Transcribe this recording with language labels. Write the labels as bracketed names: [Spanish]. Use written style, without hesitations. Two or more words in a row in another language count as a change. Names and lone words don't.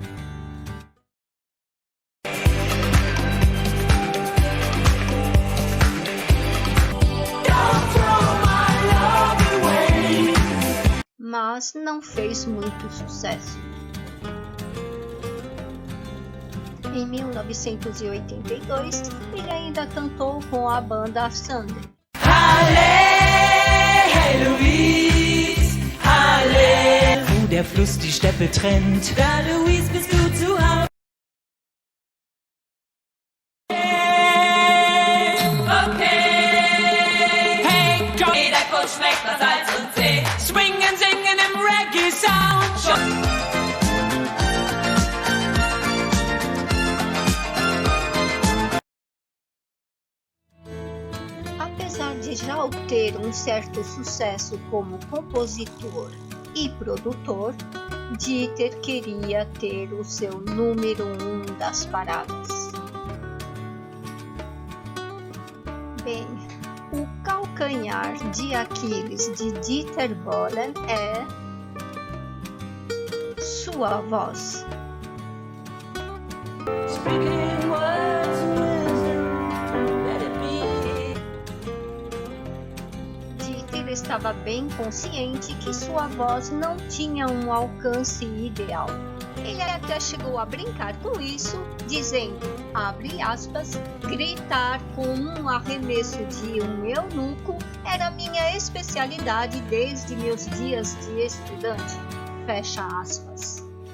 [Portuguese] Mas não fez muito sucesso. Em 1982, ele ainda cantou com a banda Sunday. [German] Halle, Louise, Halle, wo der Fluss die Steppe trennt, da Louise bist du zu Hause. Okay, hey, komm, jeder Kuss schmeckt nach Salz und See, schwingen, singen im Reggae-Sound. [Portuguese] Apesar de já obter um certo sucesso como compositor e produtor, Dieter queria ter o seu número 1 das paradas. Bem, o calcanhar de Aquiles de Dieter Bohlen é sua voz. [English] Speaking words of wisdom, let it be. [Portuguese] Dieter estava bem consciente que sua voz não tinha um alcance ideal. Ele até chegou a brincar com isso, dizendo, abre aspas, gritar com um arremesso de um eunuco era minha especialidade desde meus dias de estudante, fecha aspas.